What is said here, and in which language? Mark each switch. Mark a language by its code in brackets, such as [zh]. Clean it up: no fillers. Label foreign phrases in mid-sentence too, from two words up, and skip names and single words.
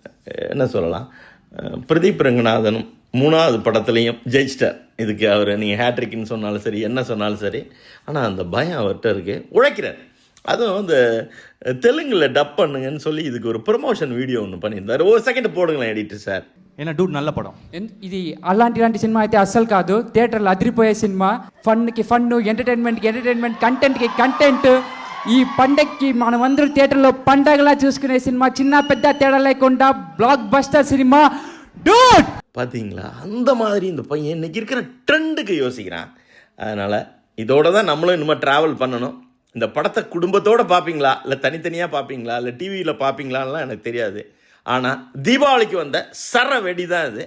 [ta] என்ன சொல்லலாம், பிரதீப் ரங்கநாதனும் 3வது படத்துலையும் ஜெயிச்சிட்டார். இதுக்கு அவர் நீங்கள் ஹேட்ரிக்னு சொன்னாலும் சரி, என்ன சொன்னாலும் சரி, ஆனால் அந்த பயம் அவர்கிட்ட இருக்குது, உழைக்கிறார். அதுவும் இந்த தெலுங்கில் டப் பண்ணுங்கன்னு சொல்லி இதுக்கு ஒரு [en] promotion video [ta] ஒன்று பண்ணியிருந்தார். ஒரு செகண்ட் போடுங்களேன் [en] editor sir. [ta] ஏன்னா டூட் நல்ல படம் [te] ఇది అలాంటి సినిమా అయితే అస్సలు కాదు. థియేటర్లో అదిరిపోయే సినిమా. [en] funki funnu, entertainmentki entertainment, contentki content. [te] ఈ పండక్కి మనమందరూ థియేటర్లో పండగలా చూసుకునే సినిమా. చిన్న పెద్ద తేడా లేకుండా [en] block buster [te] సినిమా డూడ్. [ta] பார்த்தீங்களா, அந்த மாதிரி இந்த பையன் இன்னைக்கு இருக்கிற ட்ரெண்டுக்கு யோசிக்கிறான். அதனால் இதோட தான் நம்மளும் இனிமேல் ட்ராவல் பண்ணணும். இந்த படத்தை குடும்பத்தோடு பார்ப்பீங்களா, இல்லை தனித்தனியாக பார்ப்பீங்களா, இல்லை டிவியில் பார்ப்பீங்களான்லாம் எனக்கு தெரியாது. ஆனால் தீபாவளிக்கு வந்த சர வெடி தான் இது.